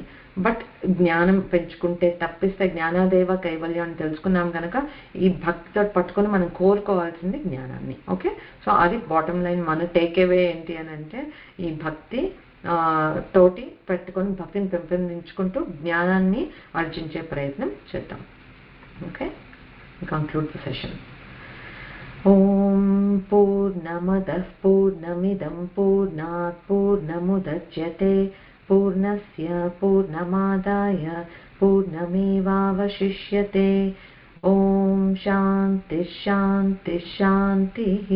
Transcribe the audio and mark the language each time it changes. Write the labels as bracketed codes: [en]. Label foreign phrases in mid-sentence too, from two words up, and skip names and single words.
[te] బట్ జ్ఞానం పెంచుకుంటే, తప్పిస్తే [sa] ज्ञानादेव कैवल्यम् [te] అని తెలుసుకున్నాం కనుక ఈ భక్తితో పట్టుకొని మనం కోరుకోవాల్సింది జ్ఞానాన్ని. [en] okay, so [te] అది [en] bottom line. [te] మన [en] take away [te] ఏంటి అని అంటే, ఈ భక్తి తోటి పెట్టుకొని భక్తిని పెంపొందించుకుంటూ జ్ఞానాన్ని ఆర్జించే ప్రయత్నం చేద్దాం. [en] Okay, conclude the session. [sa] ॐ पूर्णमद पूर्णमदः पूर्णमिदं पूर्णात् पूर्णमुदच्यते पूर्णस्य पूर्णमादाय पूर्णमेवावशिष्यते। ओम शांति शांति शांतिः।